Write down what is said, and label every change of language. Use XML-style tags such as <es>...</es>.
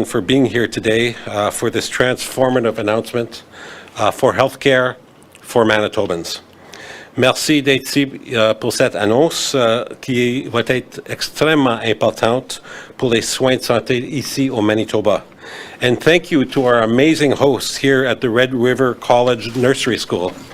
<en>for being here today for this transformative announcement for healthcare for Manitobans.</en> <fr>Merci d'être ici pour cette annonce qui va être extrêmement importante pour les soins de santé ici au Manitoba.</fr> <en>And thank you to our amazing hosts here at the Red River College Nursing School.</en>